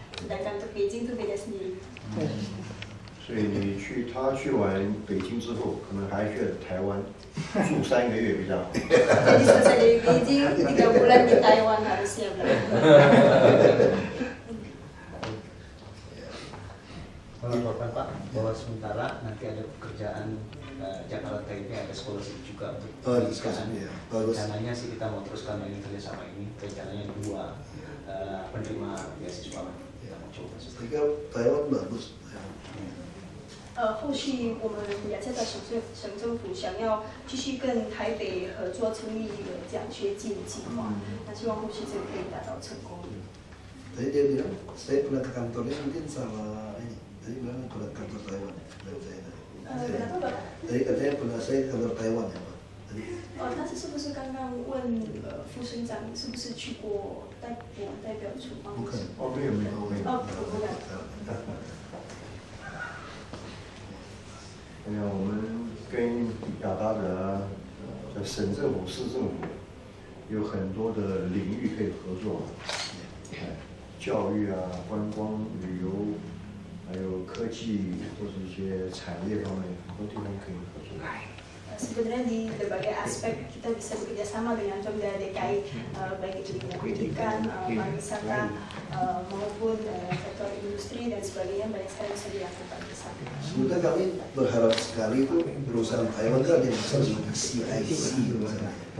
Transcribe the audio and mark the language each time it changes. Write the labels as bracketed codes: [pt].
[id] Sedangkan untuk Beijing itu beda sendiri. [zh] 所以他去完北京之后，可能还去台湾住3个月比较好。 [id] Jadi selesai dari Beijing 3 bulan di Taiwan harusnya. Kalau Bapak bahwa sementara nanti ada pekerjaan Jakarta ini ada scholarship juga untuk pendidikan. Rencananya sih kita mau teruskan ini kerjasama ini. Rencananya 2 penerima beasiswa. Kita mau coba. Taiwan bagus. [zh] 后续我们雅加达省政府想要继续跟台北合作成立一个奖学金计划，那希望后续这个可以达到成功。 [id] Tadi dia bilang, saya pernah ke kantornya mungkin sama ini. Tadi bilang pernah ke kantor Taiwan. Kenapa Pak? Tadi katanya pernah saya ke kantor Taiwan ya Pak. Tadi. [zh] 他是不是刚刚问副省长是不是去过我们代表处办公室？哦，没有。不敢。我们跟雅达的省政府、市政府有很多的领域可以合作，教育啊、观光、旅游，还有科技或者一些产业方面，很多地方可以合作。 [id] Sebenarnya di berbagai aspek kita bisa bekerja sama dengan Pemda DKI, baik itu di bidang pendidikan, pariwisata, maupun sektor industri dan sebagainya, banyak sekali bisa dilakukan bersama. Sebenarnya kami berharap sekali itu perusahaan Taiwan kan ada yang besar seperti CIC misalnya.